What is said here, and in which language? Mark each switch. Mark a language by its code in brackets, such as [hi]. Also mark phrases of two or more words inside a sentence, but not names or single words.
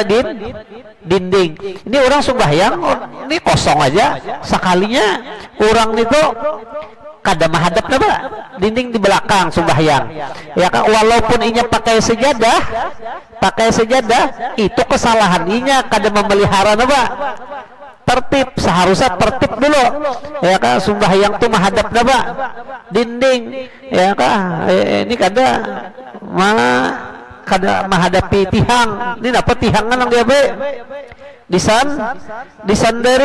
[id] Dinding. Ini orang sembahyang, ini kosong aja. Sekalinya orang itu kada menghadap apa? Dinding di belakang sembahyang. Ya kan, walaupun inya pakai sejadah, itu kesalahan [bjn] inya kada memelihara [id] apa? Tertib. Seharusnya tertib dulu. Ya kan, sembahyang tuh menghadap apa? Dinding. Ya kan, ini kada menghadapi tihang. Ini apa tihangan yang dia be? Disandari.